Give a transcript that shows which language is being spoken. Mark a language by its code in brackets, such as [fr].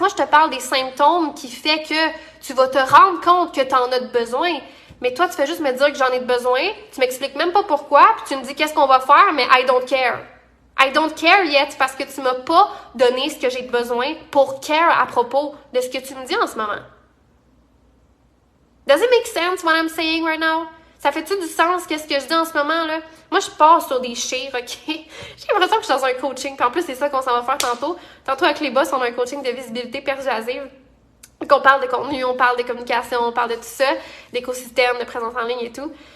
[fr] Moi, je te parle des symptômes qui fait que tu vas te rendre compte que tu en as besoin. Mais toi, tu fais juste me dire que j'en ai besoin, tu m'expliques même pas pourquoi, puis tu me dis qu'est-ce qu'on va faire, mais [en] I don't care. I don't care yet [fr] parce que tu m'as pas donné ce que j'ai besoin pour care à propos de ce que tu me dis en ce moment. [en] Does it make sense what I'm saying right now? [fr] Ça fait-tu du sens qu'est-ce que je dis en ce moment, là? Moi, je pars sur des chires, OK? J'ai l'impression que je suis dans un coaching. Puis en plus, c'est ça qu'on s'en va faire tantôt. Tantôt, avec les boss, on a un coaching de visibilité persuasive. Donc, on parle de contenu, on parle de communication, on parle de tout ça, d'écosystème, de présence en ligne et tout.